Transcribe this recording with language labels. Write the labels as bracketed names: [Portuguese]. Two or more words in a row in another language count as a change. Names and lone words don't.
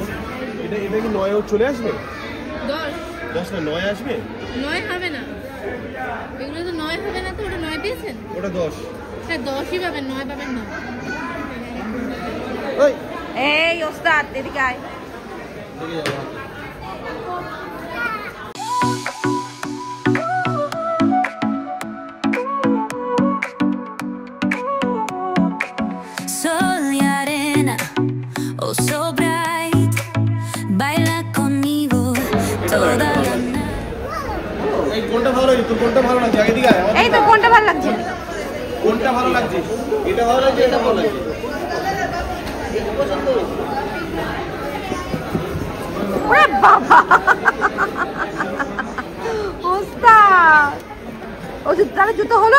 [Bangla] এটা কি 9 চলে আসবে? 10 না 9 আসবে? 9 হবে না, এগুলো তো 9 হবে না। তো ওটা 9 পেয়েছেন? ওটা 10। হ্যাঁ 10ই পাবেন, 9 পাবেন না। ওই এই ওস্তাদ এদিকে আয়। [Spanish] Sol y arena, [English] oh so bright, [Spanish] baila conmigo toda la night. [Bangla] এই কোনটা ভালো লাগে? তোর কোনটা ভালো লাগছে? আগে দিকে আয়। এই তো কোনটা ভালো লাগছে? কোনটা ভালো লাগছে? এটা ভালো লাগছে, এটা ভালো লাগছে। ওরে বাবা, ওস্তাদ ও তাহলে জুতো হলো?